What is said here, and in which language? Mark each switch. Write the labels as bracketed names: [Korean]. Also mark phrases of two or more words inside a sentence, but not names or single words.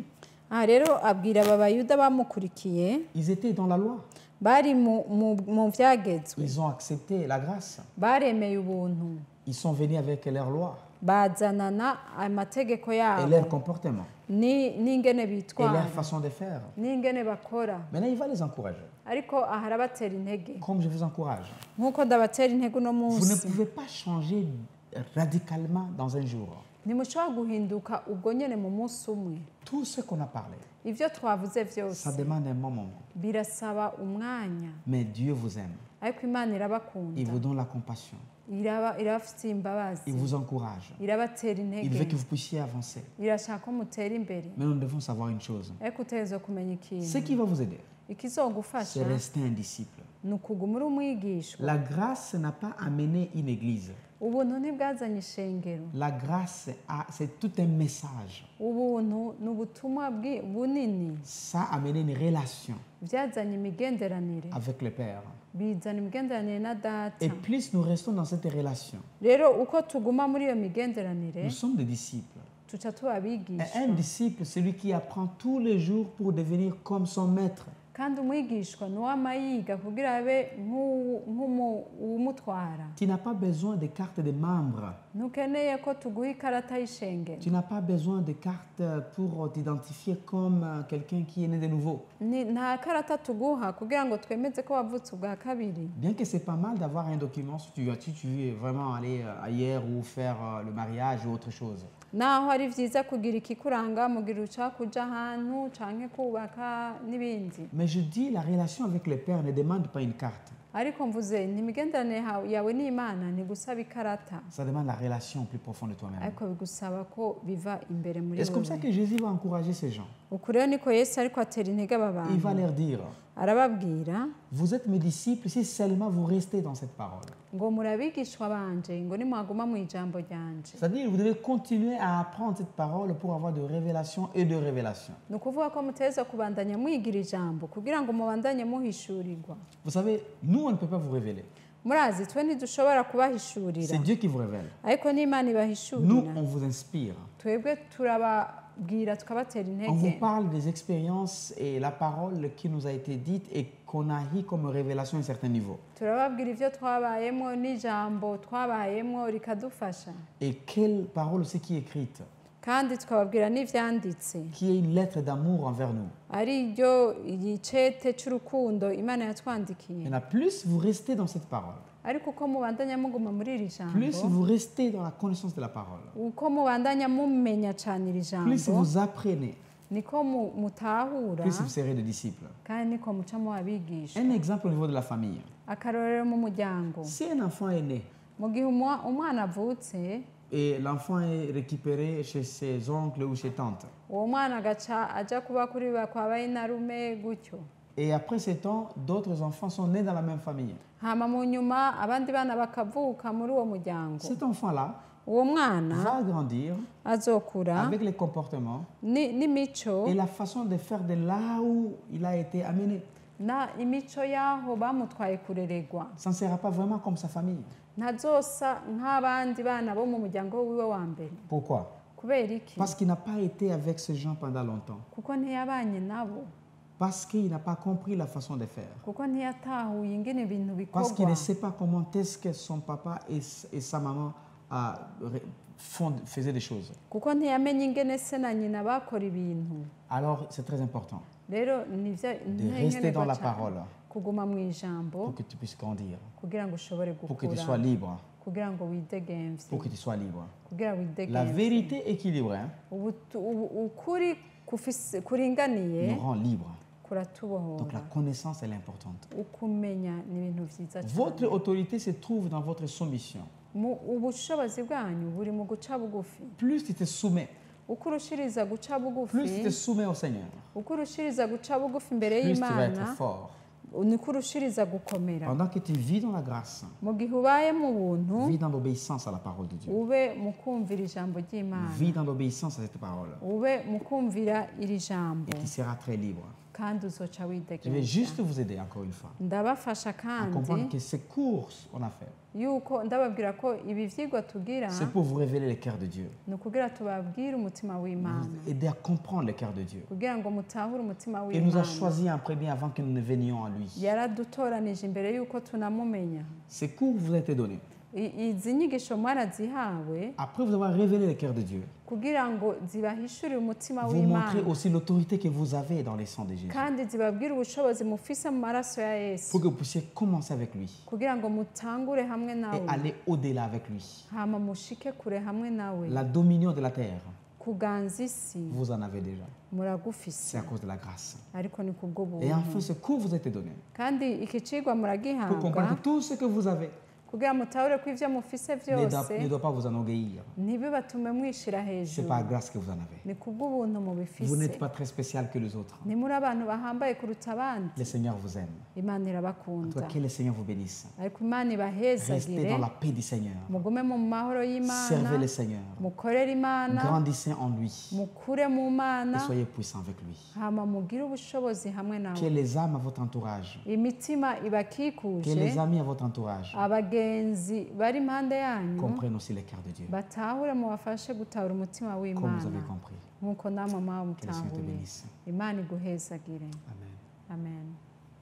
[Rundi] aha rero abwira aba bayuda bamukurikiye [French] ils étaient dans la loi. [Rundi] bari mu vyagezwe [French] Ils ont accepté la grâce. [Rundi] baremeye ubuntu [French] Ils sont venus avec leur loi [Rundi] bazanana amategeko [French] et [Rundi] yabo [French] leur comportement [Rundi] n'ingene [French] et [Rundi] bitwara [French] leur façon de faire. [Rundi] n'ingene bakora [French] Maintenant, il va les encourager. [Rundi] ariko aha arabatera intege [French] Comme je vous encourage. [Rundi] nk'uko ndabatera intege uno [French] Vous ne [Rundi] munsi [French] pouvez pas changer radicalement dans un jour. [Rundi] ntimushobora guhinduka ubwo nyene mu munsi umwe [French] Tout ce qu'on a parlé, [Rundi] ivyo twavuze [French] ça [Rundi] vyose [French] demande un moment. [Rundi] birasaba umwanya [French] Mais Dieu vous aime. [Rundi] ariko imana [French] Il [Rundi] irabakunda [French] vous donne la compassion. [Rundi] irabafitiye imbabazi [French] Il vous encourage. [Rundi] irabatera [French] Il veut [Rundi] intege [French] que vous puissiez avancer. [Rundi] irashaka ko mutera imbere [French] Mais nous devons savoir une chose. [Rundi] ariko utegerezwa kumenya [French] Ce [Rundi] ikintu [French] qui va vous aider, [Rundi] ikizogufasha [French] c'est rester un disciple. [Rundi] ni ukuguma uri umwigishwa [French] La grâce n'a pas amené une église. [Rundi] ubuntu ntibwazanye ishengero [French] La grâce, c'est tout un message. [Rundi] ubuntu ni ubutumwa bunini [French] Ça a amené une relation [Rundi] byazanye imigenderanire [French] avec le Père. [Rundi] bizana imigenderanire na data [French] Et plus nous restons dans cette relation, [Rundi] rero uko tuguma muri iyo migenderanire [French] nous sommes des disciples. [Rundi] tuca tuba [French] Et [Rundi] abigishwa [French] un disciple, c'est celui qui apprend tous les jours pour devenir comme son maître. [Rundi] kandi umwigishwa ni uwama yiga kugira abe nk'uwumutwara [French] Tu n'as pas besoin de carte de membre. [Rundi] ntukeneye ko tuguha ikarata y'ishengero [French] Tu n'as pas besoin de carte pour t'identifier comme quelqu'un qui est né de nouveau. [Rundi] nta karata tuguha kugira ngo twemeze ko wavutse ubwa kabiri [French] Bien que c'est pas mal d'avoir un document si tu veux vraiment aller ailleurs ou faire le mariage ou autre chose. [Rundi] naho ari byiza kugira ikikuranga mu gihe ushaka kuja ahantu canke kubaka n'ibindi [French] Mais je dis, la relation avec le Père ne demande pas une carte. [Rundi] ariko mvuze ntimigenderanire yawe n'imana ntigusaba ikarata [French] Ça demande la relation plus profonde de toi-même. [Rundi] ariko bigusaba ko biva imbere muri [French] Et c'est comme ça [Rundi] wowe [French] que Jésus va encourager ces gens. [Rundi] uku rero niko yesu ariko atera intege aba [French] Il va [Rundi] bantu [French] leur dire, [Rundi] arababwira [French] vous êtes mes disciples si seulement vous restez dans cette parole. [Rundi] ngo murabigishwa banje ngo nimwaguma mu ijambo ryanje [French] C'est-à-dire, vous devez continuer à apprendre cette parole pour avoir de révélation et de révélation. [Rundi] ni ukuvuga ko muteza kubandanya mwigira ijambo kugira ngo mubandanye muhishurirwa [French] Vous savez, nous, on ne peut pas vous révéler. [Rundi] murazi twe ntidushobora kubahishurira [French] C'est Dieu qui vous révèle. [Rundi] ariko n'imana [French] Nous, [Rundi] ibahishurira [French] on vous inspire. [Rundi] twebwe turababwira tukabatera [French] On vous [Rundi] intege [French] parle des expériences et la parole qui nous a été dite et qu'on a eu comme révélation à un certain niveau. [Rundi] turababwira ibyo twabayemo n'ijambo twabayemo rikadufasha [French] Et quelle parole c'est qui est écrite, [Rundi] kandi tukababwira n'ibyanditse [French] qui est une lettre d'amour envers nous. [Rundi] ari ryo igicete cy'urukundo imana yatwandikiye [French] Et là, plus vous restez dans cette parole, [Rundi] ariko uko mubandanya muguma muri iri [French] plus [Rundi] jambo [French] vous restez dans la connaissance de la parole, [Rundi] uko mubandanya mumenya cyane iri [French] plus [Rundi] jambo [French] vous apprenez, [Rundi] niko mutahura [French] plus vous serez des disciples. [Rundi] kandi niko mucamo abigisha. [French] Un exemple au niveau de la famille. [Rundi] Akarorero mu muryango, [French] Si un enfant est né [Rundi] mu gihe umwana avutse, [French] et l'enfant est récupéré chez ses oncles ou ses tantes, [Rundi] uwo mwana agaca aja kuba kuri kwa bayinarume gutyo, [French] et après 7 ans, d'autres enfants sont nés dans la même famille. [Rundi] hama mu nyuma abandi bana bakavuka muri uwo muryango, [French] Cet enfant-là [Rundi] uwo mwana [French] va grandir [Rundi] azokura [French] avec les comportements [Rundi] n'imico [French] et la façon de faire de là où il a été amené. [Rundi] na imico yaho bamutwaye kureregwa. [French] Ça ne sera pas vraiment comme sa famille. [Rundi] Ntazosa nk'abandi bana bo mu muryango wiwe wa mbere. [French] Pourquoi? [Rundi] Kubera iki? [French] Parce qu'il n'a pas été avec ces gens pendant longtemps. [Rundi] Kuko ntiyabanye nabo, [French] Parce qu'il n'a pas compris la façon de faire. [Rundi] kuko ntiyatahuye ingene ibintu [French] Parce qu'il [Rundi] bikorwa, [French] ne sait pas comment est-ce que son papa et sa maman faisaient des choses. [Rundi] kuko ntiyamenye ingene se na nyina bakora ibintu. [French] Alors, c'est très important [Rundi] Rero nivyo [French] de rester dans la [Rundi] nkenegwa [French] parole [Rundi] kuguma mu ijambo [French] pour que tu puisses grandir, [Rundi] kugira ngo ushobore [French] pour que tu sois [Rundi] gukura, [French] libre, [Rundi] kugira ngo widegemvye, [French] pour que tu sois libre. [Rundi] kugira [French] La [Rundi] widegemvye. [French] vérité équilibrée [Rundi] Ukuri kuringaniye [French] nous rend libres. Donc la [Rundi] kuratubohora. [French] connaissance, elle est importante. [Rundi] Ukumenya ni ibintu vyiza [French] Votre [Rundi] cyane. [French] autorité se trouve dans votre soumission. [Rundi] Ubushobozi bwanyu buri mu guca bugufi. [French] Plus tu te soumets, [Rundi] Uko urushiriza guca [French] plus tu [Rundi] bugufi, [French] te soumets au Seigneur, [Rundi] uko urushiriza guca bugufi imbere [French] plus tu vas être [Rundi] y'Imana, [French] fort. [Rundi] niko urushiriza gukomera. [French] Pendant que tu vis dans la grâce, [Rundi] Mu gihe ubaye mu buntu, [French] vis dans l'obéissance à la parole de Dieu. [Rundi] ube mu kumvira ijambo ry'Imana, [French] Vis dans l'obéissance à cette parole. [Rundi] ube mu kumvira iri jambo, [French] Et tu seras très libre. [Rundi] kandi uzoca [French] Je vais [Rundi] widegemvya. [French] juste vous aider encore une fois [Rundi] Ndabafasha [French] à [Rundi] kandi [French] comprendre que ces courses qu'on a fait, [Rundi] yuko ndababwira ko ibi vyigwa tugira [French] c'est pour vous révéler le cœur de Dieu. [Rundi] ni ukugira tubabwire umutima w'Imana, [French] Vous aider à comprendre le cœur de Dieu. [Rundi] kugira ngo mutahure umutima [French] Il nous a [Rundi] w'Imana. [French] choisis en premier avant que nous ne venions à lui. [Rundi] Yaradutoranije imbere yuko tunamumenya. [French] Ces cours vous ont été donnés [Rundi] Izi nyigisho mwarazihawe [French] après vous avoir révélé le cœur de Dieu. [Rundi] kugira ngo zibahishurire umutima [French] Vous montrez [Rundi] w'Imana, [French] aussi l'autorité que vous avez dans les sangs de Jésus. [Rundi] kandi zibabwire ubushobozi mufise mu maraso ya Yesu, [French] Pour que vous puissiez commencer avec lui [Rundi] kugira ngo mutangure hamwe [French] et [Rundi] nawe, [French] aller au-delà avec lui. [Rundi] hama mushike kure hamwe nawe. [French] La dominion de la terre, [Rundi] Kuganza isi [French] vous en avez déjà. [Rundi] muragufise, [French] C'est à cause de la grâce. [Rundi] ariko ni [French] Et [Rundi] kubw'ubuntu. [French] enfin, ce cours vous a été donné [Rundi] Kandi iki cigwa [French] pour [Rundi] muragihabwa [French] comprendre que tout ce que vous avez [Rundi] kugira mutahure ko ivyo mufise [French] ne doit pas vous enorgueillir. [Rundi] ntibibatume mwishira [French] C'est [Rundi] hejuru, [French] par grâce que vous en avez. [Rundi] ni kubw'ubuntu [French] Vous [Rundi] mubifise. [French] n'êtes pas très spécial que les autres. [Rundi] Ntimuri abantu bahambaye kuruta abandi. [French] Le Seigneur vous aime. [Rundi] Imana [French] En tout [Rundi] irabakunda, [French] cas, que le Seigneur vous bénisse. [Rundi] ariko Imana [French] Restez [Rundi] ibahezagire, [French] dans la paix du Seigneur. [Rundi] mugume mu mahoro y'Imana, [French] Servez le Seigneur. [Rundi] mukorere Imana, [French] Grandissez en lui. [Rundi] mukure mu Mana, [French] Et soyez puissants avec lui. [Rundi] hama mugire ubushobozi hamwe nawe. [French] Que les âmes à votre entourage, [Rundi] Imitima [French] que [Rundi] ibakikuje, [French] les amis à votre entourage [Rundi] abagenzi bari impande yanyu [French] comprennent aussi le cœur de Dieu. [Rundi] batahure mubafashe gutahura umutima [French] Comme vous [Rundi] w'Imana [French] avez compris. [Rundi] nk'uko namwe [French] Que le Seigneur te [Rundi] mwawutahuye. [French] bénisse. [Rundi] Imana iguhezagire. [French] Amen. [Rundi] Amen.